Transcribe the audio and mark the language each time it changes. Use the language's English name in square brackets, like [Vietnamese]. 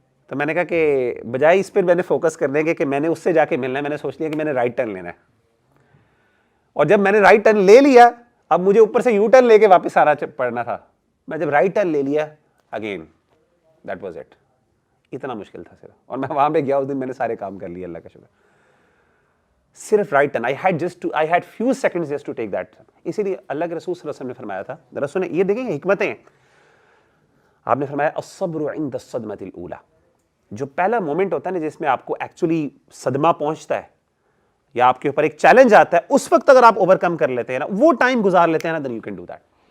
[Urdu] تو میں نے کہا کہ بجائے اس پہ میں نے فوکس کرنے کے کہ میں نے اس سے جا کے ملنا ہے, میں نے سوچ لیا کہ میں نے رائٹ ٹرن لینا ہے. اور جب میں نے رائٹ ٹرن لے لیا, اب مجھے اوپر سے یو ٹرن لے کے واپس آنا پڑنا تھا. میں جب رائٹ ٹرن لے لیا, [English] Again that was it. [Urdu] اتنا مشکل تھا صرف, اور میں وہاں پہ گیا اس دن, میں نے سارے کام کر لیے, اللہ کا شکر. صرف right turn, [English] I had few seconds just to take that. [Urdu] اسی لیے اللہ کے رسول صلی اللہ علیہ وسلم نے فرمایا تھا, رسول نے یہ دیکھیں حکمتیں, آپ نے فرمایا [Arabic] الصبر عند الصدمة الأولى, [Urdu] جو پہلا مومنٹ ہوتا ہے نا جس میں آپ کو ایکچولی صدمہ پہنچتا ہے یا آپ کے اوپر ایک چیلنج آتا ہے, اس وقت اگر آپ اوور کم کر لیتے ہیں نا, وہ ٹائم گزار لیتے ہیں نا, [English] Then you can do that.